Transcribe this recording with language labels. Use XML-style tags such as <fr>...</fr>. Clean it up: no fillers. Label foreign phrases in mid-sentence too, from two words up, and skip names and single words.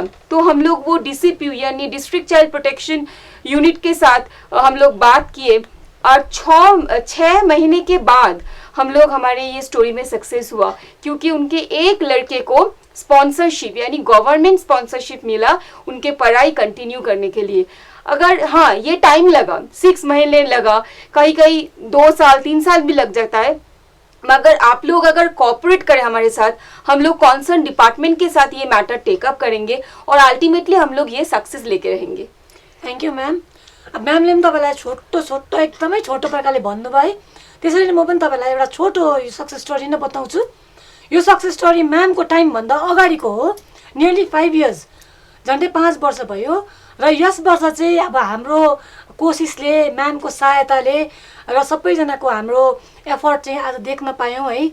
<hi>तो हम लोग वो DCPU यानी</hi> <en>District Child Protection Unit</en> <hi>के साथ हम लोग बात किए और 6 महीने के बाद हम लोग हमारे ये स्टोरी में सक्सेस हुआ, क्योंकि उनके एक लड़के को स्पॉन्सरशिप यानी</hi> <en>government sponsorship</en> <hi>मिला उनके पढ़ाई कंटिन्यू करने के लिए। अगर हाँ ये टाइम लगा, 6 महीने लगा, कहीं 2 साल 3 साल भी लग जाता है, मगर आप लोग अगर कोऑपरेट करें हमारे साथ, हम लोग</hi> <en>concern department</en> <hi>के साथ ये</hi> <en>matter takeup</en> <hi>करेंगे और अल्टिमेटली हम लोग ये सक्सेस लेके रहेंगे।</hi> <en>Thank you ma'am.</en> <ne>अब म्यामले पनि तपाईँलाई छोटो एकदमै छोटो प्रकारले भन्नुभयो, त्यसरी नै म पनि तपाईँलाई एउटा छोटो</ne> <en>success story</en> <ne>नै बताउँछु। यो</ne> <en>success story</en> <ne>म्यामको टाइमभन्दा अगाडिको हो,</ne> <en>nearly 5 years,</en> <ne>झन्डै 5 वर्ष भयो। र यस वर्ष चाहिँ अब हाम्रो कोसिसले, म्यामको सहायताले र सबैजनाको हाम्रो एफर्ट चाहिँ आज देख्न पायौँ है।</ne>